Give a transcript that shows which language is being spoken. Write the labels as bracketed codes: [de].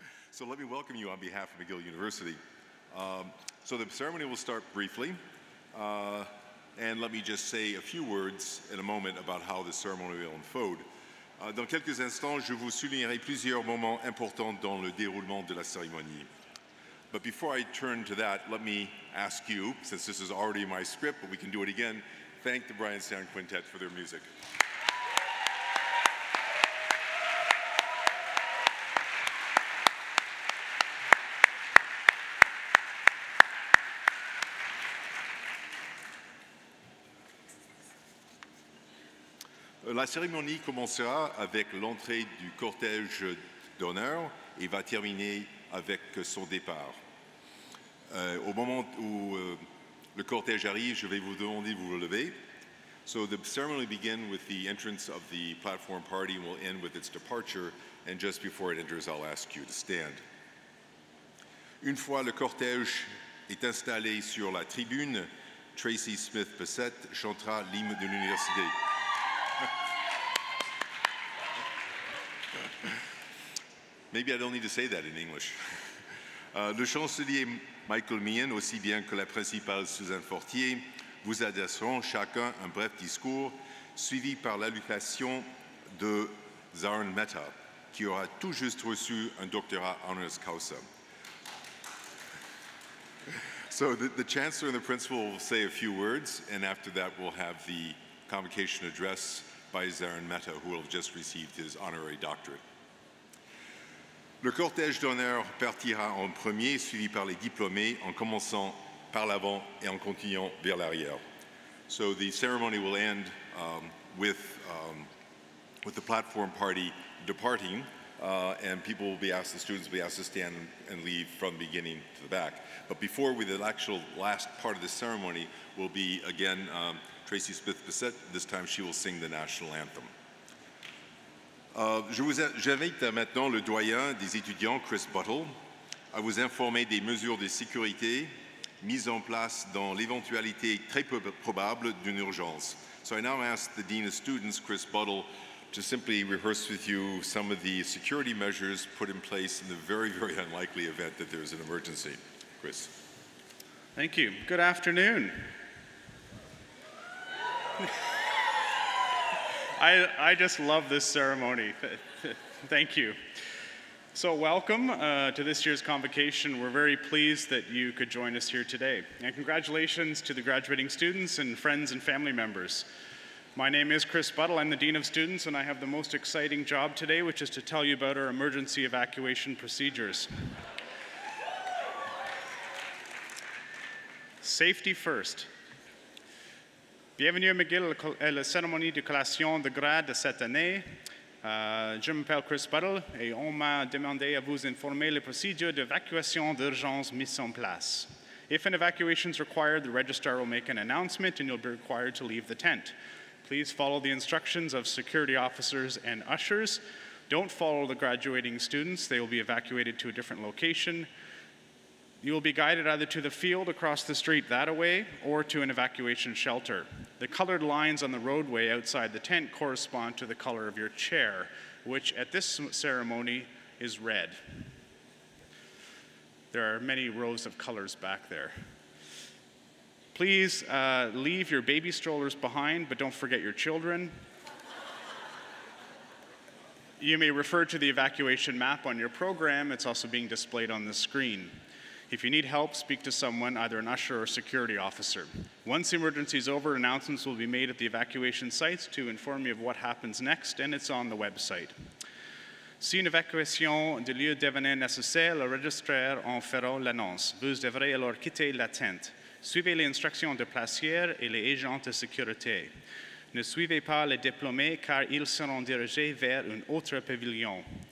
[en] So let me welcome you on behalf of McGill University. So the ceremony will start briefly. And let me just say a few words in a moment about how the ceremony will unfold. [fr] Dans quelques instants, je vous soulignerai plusieurs moments importants dans le déroulement de la cérémonie. [en] But before I turn to that, let me ask you, since this is already my script, but we can do it again, thank the Brian Sound Quintet for their music. [fr] La cérémonie commencera avec l'entrée du cortège d'honneur et va terminer avec son départ. Au moment où le cortège arrive, je vais vous demander de vous lever. [en] So the ceremony will begin with the entrance of the platform party and will end with its departure. And just before it enters, I'll ask you to stand. [fr] Une fois le cortège est installé sur la tribune, Tracy Smith-Bissett chantera l'hymne de l'université. [en] Maybe I don't need to say that in English. [fr] Le chancelier Michael Meehan, aussi bien que la principale Suzanne Fortier, vous adresseront chacun un bref discours, suivi par l'allocution de Zaran Mehta, qui aura tout juste reçu un doctorat honoris causa. [en] So the Chancellor and the Principal will say a few words, and after that we'll have the convocation address by Zaran Mehta, who will have just received his honorary doctorate. [fr] Le cortège d'honneur partira en premier, suivi par les diplômés, en commençant par l'avant et en continuant vers l'arrière. [en] So the ceremony will end with the platform party departing, and people will be asked, the students will be asked to stand and leave from the beginning to the back. But before the actual last part of the ceremony will be, again, Tracy Smith-Bissett. This time she will sing the national anthem. [fr] J'invite maintenant le doyen des étudiants, Chris Buttle, à vous informer des mesures de sécurité mises en place dans l'éventualité très probable d'une urgence. [en] So I now ask the Dean of Students, Chris Buttle, to simply rehearse with you some of the security measures put in place in the very, very unlikely event that there's an emergency. Chris. Thank you. Good afternoon. I just love this ceremony. Thank you. So welcome to this year's convocation. We're very pleased that you could join us here today. And congratulations to the graduating students and friends and family members. My name is Chris Buttle. I'm the Dean of Students, and I have the most exciting job today, which is to tell you about our emergency evacuation procedures. Safety first. [fr] Bienvenue à McGill à la cérémonie de collation de grade de cette année. Je m'appelle Chris Buttle et on m'a demandé à vous informer les procédures d'évacuation d'urgence mises en place. [en] If an evacuation is required, the registrar will make an announcement and you'll be required to leave the tent. Please follow the instructions of security officers and ushers. Don't follow the graduating students. They will be evacuated to a different location. You will be guided either to the field across the street that way or to an evacuation shelter. The colored lines on the roadway outside the tent correspond to the color of your chair, which at this ceremony is red. There are many rows of colors back there. Please leave your baby strollers behind, but don't forget your children. You may refer to the evacuation map on your program. It's also being displayed on the screen. If you need help, speak to someone, either an usher or security officer. Once the emergency is over, announcements will be made at the evacuation sites to inform you of what happens next, and it's on the website. [fr] Si une évacuation de lieu devenait nécessaire, le registrar en fera l'annonce. Vous devrez alors quitter la tente. Suivez les instructions de placière et les agents de sécurité. Ne suivez pas les diplômés car ils seront dirigés vers un autre pavillon.